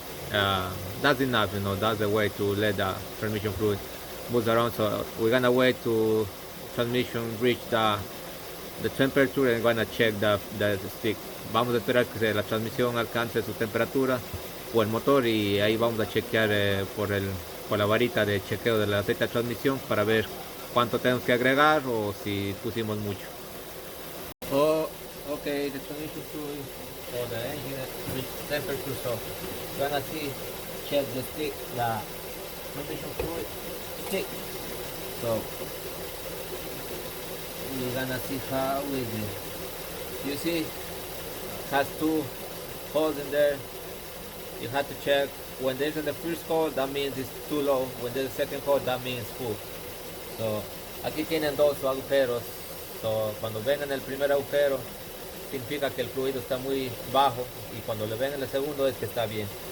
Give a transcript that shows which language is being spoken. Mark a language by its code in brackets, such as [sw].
[en] That's enough, that's the way to let the transmission fluid move around. So we're gonna wait to transmission reach the temperature and gonna check the stick. [es] Vamos a esperar que la transmisión alcance su temperatura o el motor y ahí vamos a chequear por la varita de chequeo del aceite de transmisión para ver cuánto tenemos que agregar o si pusimos mucho. [en] Oh, okay, the transmission fluid or the engine reached temperature, so we're gonna check the stick, the transmission fluid stick. So we're gonna see how is it. You see, has 2 holes in there. You have to check. When there's the first hole, that means it's too low. When there's the second hole, that means full. [es] So aquí tienen 2 agujeros. So cuando ven en el primer agujero, significa que el fluido está muy bajo, y cuando le ven en el segundo es que está bien.